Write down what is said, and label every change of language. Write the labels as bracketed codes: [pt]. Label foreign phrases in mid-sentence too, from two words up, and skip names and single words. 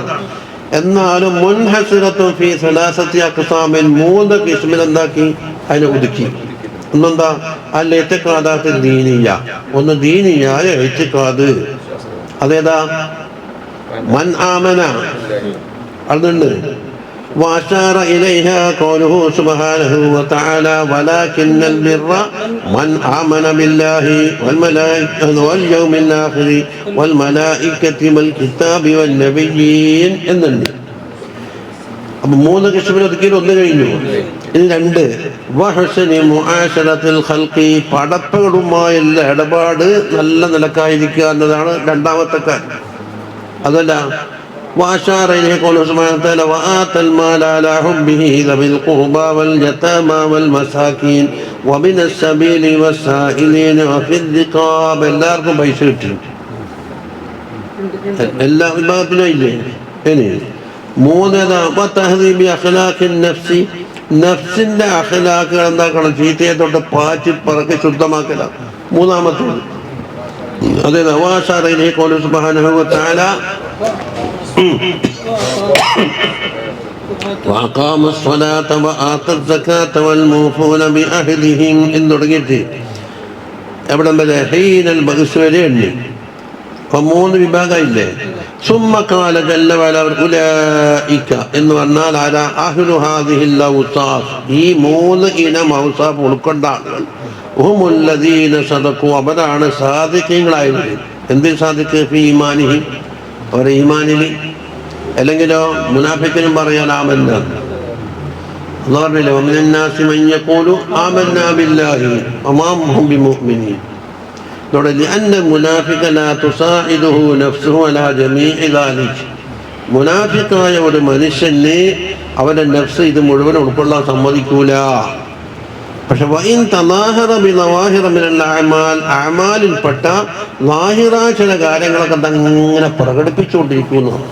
[ar] എന്നാലും منحصرة في ثلاثة أقسام, [ml] 3 കിസ്മിൽ എന്താക്കി? അതിനെ ഒതുക്കി. ഒന്നെന്താ? [ar] الاعتقادات الدينية, [ml] ഒന്ന് ദീനിയായ ഇഅ്തിഖാദ്. അതേതാ? [ar] من آمن, [ml] അതുണ്ട്. [ar] وأشار إليها قوله سبحانه وتعالى ولكن البر من آمن بالله والملائكة واليوم الآخر والملائكة والكتاب والنبيين എന്നുണ്ട്. [ml] അപ്പൊ 3 കിസ്മിൽ ഒതുക്കിയിൽ 1 കഴിഞ്ഞു. ഇനി 2 [ar] وحسن معاشرة الخلق, [ml] പടപ്പുകളുമായുള്ള ഇടപാട് നല്ല നിലക്കായിരിക്കുക എന്നതാണ് രണ്ടാമത്തെ കാര്യം. [ar] അതല്ല وأشار إليه قوله سبحانه وتعالى وآتى المال على حبه ذوي القربى واليتامى والمساكين وابن السبيل والسائلين وفي الرقاب. [ml] എല്ലാവർക്കും പൈസ കിട്ടി, എല്ലാ വിഭാഗത്തിനും ഇല്ലേ? ഇനി 3 [ar] أخلاق النفس, [ml] നഫ്സിന്റെ അഖ്ലാഖുകൾ എന്താക്കണം? ചീത്തയെ തൊട്ട് പാറ്റി പറക്കി ശുദ്ധമാക്കല. 3-മത്തേത് അതേതാ? [ar] وأشار إليه قوله سبحانه وتعالى وأقام الصلاة وآتى الزكاة والموفون بعهدهم [ml] എന്ന് തുടങ്ങിയിട്ട് എവിടം വരെ? [ar] حين البأس [ml] വരെ എണ്ണി. അപ്പൊ 3 വിഭാഗമില്ലേ? [ar] ثم قال جل وعلا أولئك [ml] എന്ന് പറഞ്ഞാൽ ആരാ? [ar] أهل هذه الأوصاف, [ml] ഈ 3 ഇനം ഔസാഫ് ഉൾക്കൊണ്ട ആളുകൾ. [ar] هم الذين صدقوا, [ml] അവരാണ് സാദിഖീങ്ങളായത്. എന്തിൽ സാദിഖ്? [ar] في إيمانه, [ml] അവരുടെ ഈമാനിൽ. അല്ലെങ്കിലോ മുനാഫിക്കിനും പറയാൻ ആമന്ന. അല്ലാഹു പറഞ്ഞില്ലേ, [ar] ومن الناس من يقول آمنا بالله وما هم بمؤمنين. لأن المنافق لا تساعده نفسه على جميع ذلك. [ml] മുനാഫിക്കായ ഒരു മനുഷ്യനെ അവന്റെ നഫ്സ് ഇത് മുഴുവൻ ഉൾക്കൊള്ളാൻ സമ്മതിക്കൂല. പക്ഷെ [ar] وإن تظاهر بالظواهر من الأعمال, [ml] അഅമാലിൽപ്പെട്ട ലാഹിറായ ചില കാര്യങ്ങളൊക്കെ അങ്ങനെ പ്രകടിപ്പിച്ചുകൊണ്ടിരിക്കുന്നു.